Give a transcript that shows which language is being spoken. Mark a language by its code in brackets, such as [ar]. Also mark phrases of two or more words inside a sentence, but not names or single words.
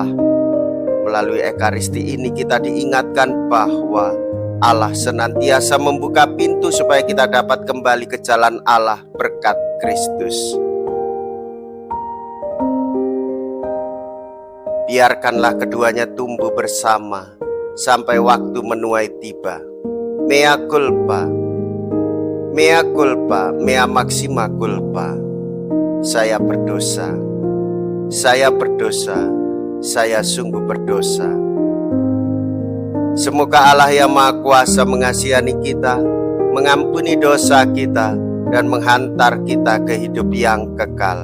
[id] Melalui Ekaristi ini kita diingatkan bahwa Allah senantiasa membuka pintu supaya kita dapat kembali ke jalan Allah berkat Kristus. Biarkanlah keduanya tumbuh bersama sampai waktu menuai tiba. [la] Mea culpa, mea culpa, mea maxima culpa. [id] Saya berdosa, saya berdosa, saya sungguh berdosa. Semoga Allah yang Maha Kuasa mengasihani kita, mengampuni dosa kita, dan menghantar kita ke hidup yang kekal.